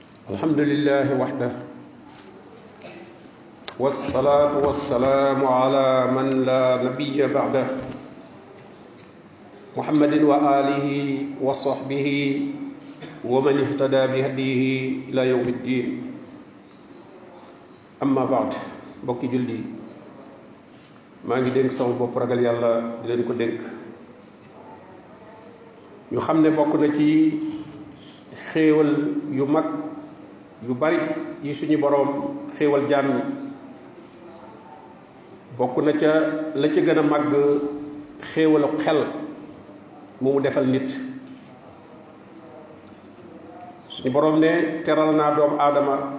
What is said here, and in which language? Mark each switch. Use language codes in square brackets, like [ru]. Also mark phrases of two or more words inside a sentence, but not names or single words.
[ar] الحمد لله وحده والصلاة والسلام على من لا نبي بعده محمد وآله وصحبه ومن اهتدى بهديه إلى يوم الدين أما بعد [wo] بوكي جلدي ما ngi denk sama bop ragal yalla di len ko denk ñu xamne bokku na ci xéewal yu mag yu bari yi suñu borom xéewal jaam ñi bokku na ca la ci gëna mag xéewalu xel mu defal nit suñu borom ne teral na doom adama